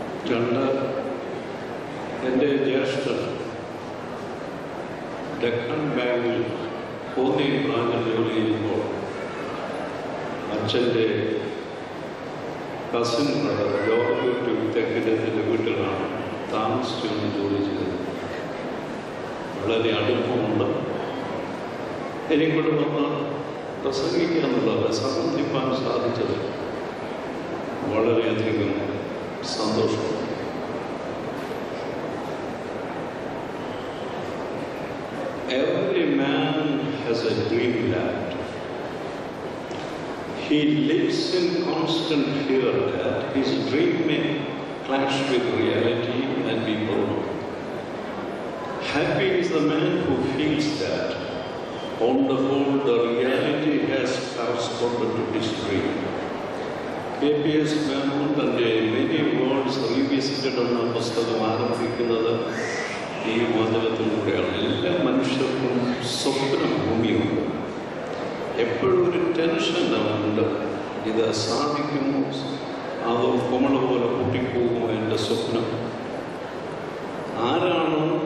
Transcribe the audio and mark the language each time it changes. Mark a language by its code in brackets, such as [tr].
[ml] രണ്ട്, എൻ്റെ ജ്യേഷ്ഠൻ ഡെക്കൺ ബാങ്കിൽ പോന്നി ബ്രാഞ്ചിൽ ജോലി ചെയ്യുമ്പോൾ അച്ഛൻ്റെ കസിൻ ബ്രദർ ജോർജ് തെക്കിടത്തിൻ്റെ വീട്ടിലാണ് താമസിച്ചുകൊണ്ട് ജോലി ചെയ്തത്. വളരെ അടുപ്പമുണ്ട്. എനിക്കൂടെ വന്ന് പ്രസംഗിക്കുക എന്നുള്ളത്, സംബന്ധിപ്പാൻ സാധിച്ചത് വളരെയധികം സന്തോഷം. [en] Every man has a dreamland. He lives in constant fear that his dream may clash with reality and be broken. Happy is the man who feels that, on the whole, the reality has corresponded to his dream. [ml] KPS Vermont തൻ്റെ many worlds revisited എന്ന പുസ്തകം ആരംഭിക്കുന്നത് ഈ വാചകത്തിലൂടെയാണ്. എല്ലാ മനുഷ്യർക്കും സ്വപ്നം ഭൂമിയുണ്ട്. എപ്പോഴും ഒരു ടെൻഷൻ ഉണ്ട്, ഇത് സാധിക്കുമോ, അതോ കുമള പോലെ പൊട്ടിപ്പോകുമോ എൻ്റെ സ്വപ്നം. ആരാണ്